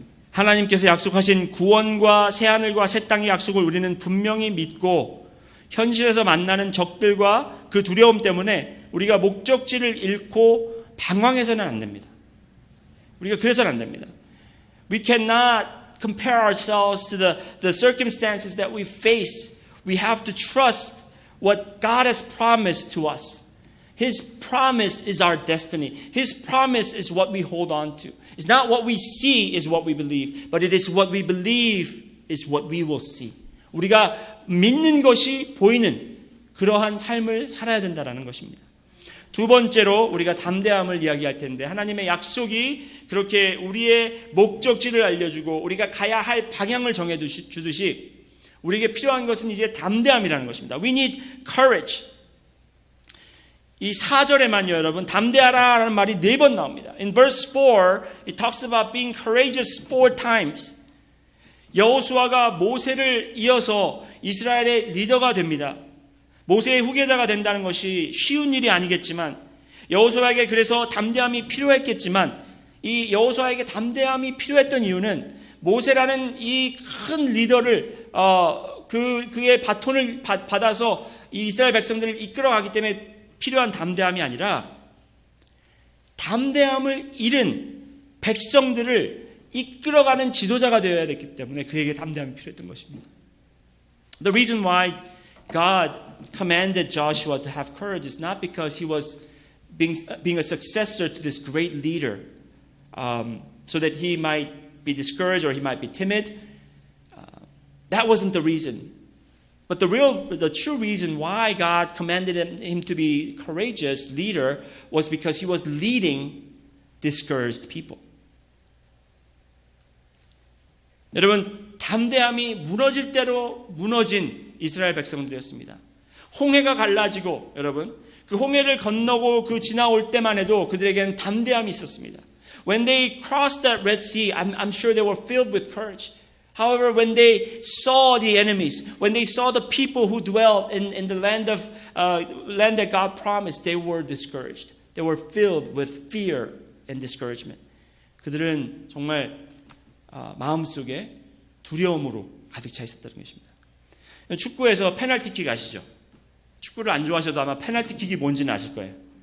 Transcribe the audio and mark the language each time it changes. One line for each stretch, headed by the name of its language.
Korean: 하나님께서 약속하신 구원과 새하늘과 새 땅의 약속을 우리는 분명히 믿고 현실에서 만나는 적들과 그 두려움 때문에 우리가 목적지를 잃고 방황해서는 안 됩니다. 우리가 그래서는 안 됩니다.
English: We cannot compare ourselves to the circumstances that we face. We have to trust what God has promised to us. His promise is our destiny. His promise is what we hold on to. It's not what we see is what we believe, but it is what we believe is what we will see.
Korean: 우리가 믿는 것이 보이는 그러한 삶을 살아야 된다는 것입니다. 두 번째로 우리가 담대함을 이야기할 텐데 하나님의 약속이 그렇게 우리의 목적지를 알려주고 우리가 가야 할 방향을 정해주듯이 우리에게 필요한 것은 이제 담대함이라는 것입니다.
English: We need courage.
Korean: 이 4절에만요 여러분 담대하라는 말이 4번 나옵니다.
English: In verse 4 it talks about being courageous 4 times.
Korean: 여호수아가 모세를 이어서 이스라엘의 리더가 됩니다. 모세의 후계자가 된다는 것이 쉬운 일이 아니겠지만 여호수아에게 그래서 담대함이 필요했겠지만 이 여호수아에게 담대함이 필요했던 이유는 모세라는 이 큰 리더를 그의 바톤을 받아서 이 이스라엘 백성들을 이끌어가기 때문에 필요한 담대함이 아니라 담대함을 잃은 백성들을 이끌어가는 지도자가 되어야 됐기 때문에 그에게 담대함이 필요했던 것입니다.
English: The reason why God commanded Joshua to have courage is not because he was being a successor to this great leader, so that he might be discouraged or he might be timid. That wasn't the reason. But the true reason why God commanded him to be courageous leader was because he was leading discouraged people.
Korean: 여러분, 담대함이 무너질 대로 무너진 이스라엘 백성들이었습니다. 홍해가 갈라지고 여러분 그 홍해를 건너고 그 지나올 때만 해도 그들에게는 담대함이 있었습니다.
English: When they crossed that Red Sea, I'm sure they were filled with courage. However, when they saw the enemies, when they saw the people who dwelled in the land that God promised, they were discouraged. They were filled with fear and discouragement.
Korean: 그들은 정말 마음속에 두려움으로 가득 차 있었다는 것입니다. 축구에서 페널티킥 아시죠? 축구를 안 좋아하셔도 아마 페널티킥이 뭔지는 아실 거예요.